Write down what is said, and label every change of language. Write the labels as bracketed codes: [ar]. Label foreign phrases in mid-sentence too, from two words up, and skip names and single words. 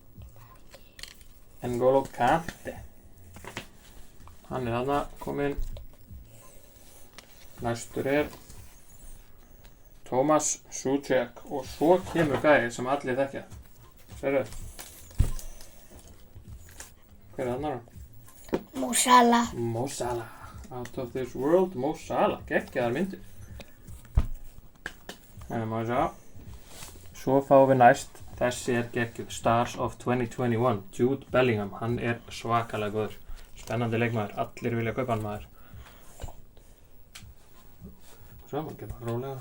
[is] N'Golo Kante. Hann er þarna kominn. Næstur er Thomas Soucek og svo kemur gæja sem allir þekkja. Sérðu? Hver er þarna? Mo Salah. [en] Mo Salah. Out of this world, Mo Salah, [is] geggjaðar myndir. Þannig má ég sjá. Svo fáum við næst, þessi er geggjuð, [en] Stars of 2021, Jude Bellingham, [is] hann er svakalega góður. Spennandi leikmaður, allir vilja kaupa hann maður. Svo, maður getur bara rólega.